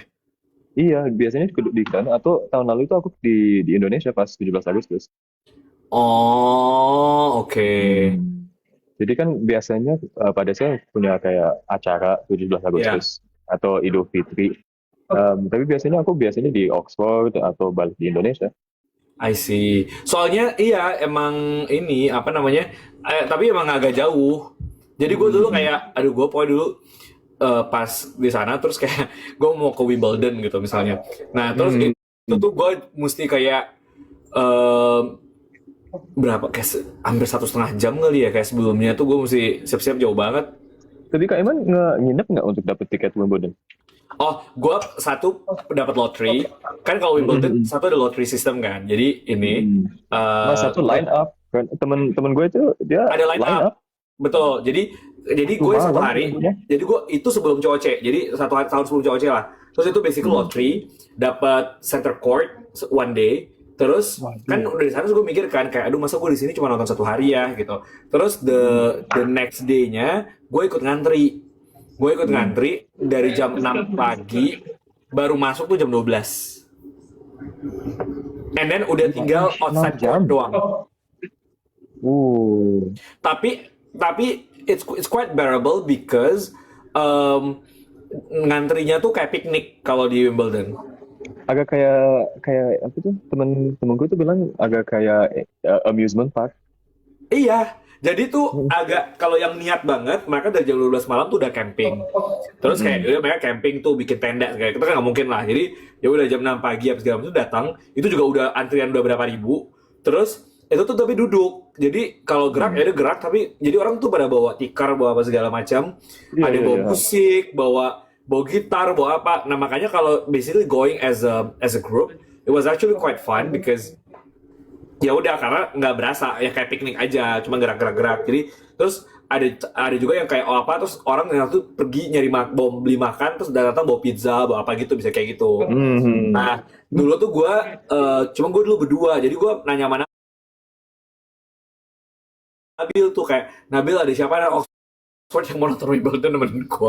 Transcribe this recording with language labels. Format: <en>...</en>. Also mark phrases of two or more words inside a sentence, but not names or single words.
<id>iya, biasanya di sana, atau tahun lalu itu aku di Indonesia pas 17 Agustus. Oh, oke. Hmm. Jadi kan biasanya pada saya punya kayak acara 17 Ya, Agustus atau Idul Fitri. Tapi biasanya di Oxford atau balik di Indonesia.</id> <en>I see.</en> <id>Soalnya iya emang ini apa namanya? Tapi emang agak jauh. Jadi gue dulu Hmm. kayak, aduh gue pokoknya dulu pas di sana terus kayak gue mau ke Wimbledon gitu misalnya. Nah terus Hmm. itu tuh gue mesti kayak em, berapa kayak hampir 1,5 jam kali ya kayak sebelumnya tuh gue mesti siap-siap jauh banget. Tapi Kak Iman nginep nggak untuk dapet tiket Wimbledon? Oh, gue satu dapat lottery. Kan kalau Wimbledon Hmm. satu ada</id> <en>lottery system</en> <id>kan. Jadi ini Hmm. Mas satu gue</id> <en>line up</en> <id>kan temen gue itu dia ada line</id> <en>line up up.</en> <id>Betul. Jadi tuh gue satu malam hari. nunggunya. Jadi gue itu sebelum COC. Jadi satu hari, tahun sebelum COC lah. Terus itu basically Hmm.</id> <en>lottery, dapat center court one day.</en> <id>Terus kan Waduh. udah di sana terus gue mikir kan kayak aduh masa gue di sini cuma nonton satu hari ya gitu. Terus Hmm.</id> <en>the next day-nya</en> <id>gue ikut ngantri. Gue ikut Hmm. ngantri dari jam 6 pagi baru masuk tuh jam 12.</id> <en>And then</en> <id>udah tinggal 6</id> <en>outside court</en> <id>jam. doang. Uh. Tapi</id> <en>it's quite bearable because</en> <id>ngantrinya tuh kayak piknik kalau di Wimbledon. Agak kayak kayak apa tuh temenku tuh bilang agak kayak</id> <en>amusement park.</en> <id>Iya, jadi tuh Hmm. agak kalau yang niat banget mereka dari jam 12 malam tuh udah camping. Terus kayak Hmm. udah mereka camping tuh bikin tenda kayak kita kan nggak mungkin lah. Jadi ya udah jam 6 pagi apa segala macam tuh datang, itu juga udah antrian udah berapa ribu. Terus itu tuh tapi duduk. Jadi kalau gerak Hmm. ya udah gerak tapi jadi orang tuh pada bawa tikar, bawa apa segala macam. Iya, Ada yang iya, bawa iya. musik, bawa gitar, bawa apa. Nah, makanya kalau</id> <en>basically going as a group, it was actually quite fun because</en> <id>ya udah karena nggak berasa ya kayak piknik aja cuma gerak-gerak-gerak jadi terus ada juga yang kayak oh apa terus orang yang tuh pergi nyari bawa beli makan terus datang bawa pizza bawa apa gitu bisa kayak gitu. Hmm. Nah dulu tuh gue cuma gue dulu berdua jadi gue nanya mana Nabil tuh kayak Nabil ada siapa ada Oxford yang mau nonton Wimbledon nemenin gue.</id>